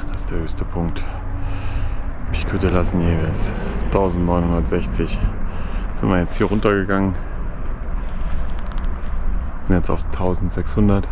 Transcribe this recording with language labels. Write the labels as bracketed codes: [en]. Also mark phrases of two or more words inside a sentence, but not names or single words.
[de] Das ist der höchste Punkt. [es] Pico de las Nieves, [de] 1960. Sind wir jetzt hier runtergegangen. Sind jetzt auf 1600.